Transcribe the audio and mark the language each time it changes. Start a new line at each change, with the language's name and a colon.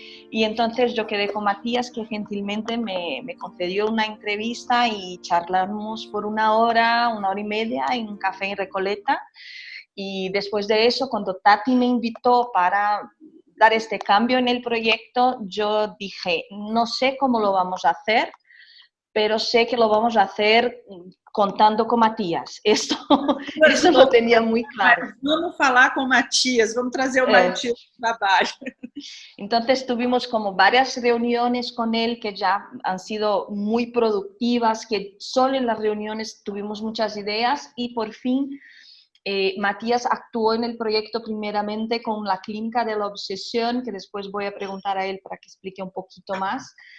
Spanish: Y entonces yo quedé con Matías, que gentilmente me concedió una entrevista y charlamos por 1 hora, 1 hora y media en un café en Recoleta. Y después de eso, cuando Tati me invitó para dar este cambio en el proyecto, yo dije, no sé cómo lo vamos a hacer, pero sé que lo vamos a hacer contando
Portuguese: com
Spanish: Matias.
Portuguese: Isso
Spanish: lo tenía muy claro.
Portuguese: Vamos falar com o Matias, vamos trazer o Matias para o trabalho.
Spanish: Entonces tuvimos como varias reuniones con él que ya han sido muy productivas, que solo en las reuniones tuvimos muchas ideas y por fin Matías actuó en el proyecto primeramente con la Clínica de la Obsesión, que después voy a preguntar a él para que explique un poquito más.